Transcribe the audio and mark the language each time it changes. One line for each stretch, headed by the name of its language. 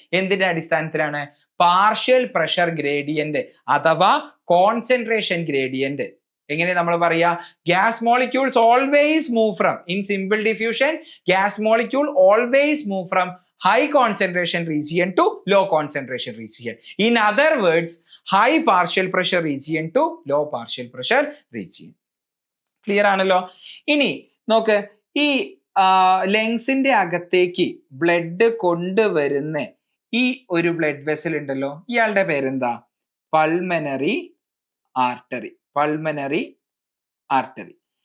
Malayalam: എന്തിന്റെ അടിസ്ഥാനത്തിലാണ്? Partial pressure gradient അഥവാ കോൺസെൻട്രേഷൻ ഗ്രേഡിയന്റ്. എങ്ങനെ നമ്മൾ പറയാ?
English: Gas molecules always move from, in simple diffusion gas molecule always move from high concentration region to low concentration region. In other words, high partial pressure region to low partial pressure region.
Malayalam: Clear ആണല്ലോ? ഇനി നോക്ക്, ഈ ലങ്സിന്റെ അകത്തേക്ക് blood കൊണ്ടുവരുന്ന ഈ ഒരു blood vessel ഉണ്ടല്ലോ, ഇയാളുടെ പേരെന്താ? Pulmonary artery. Pulmonary artery.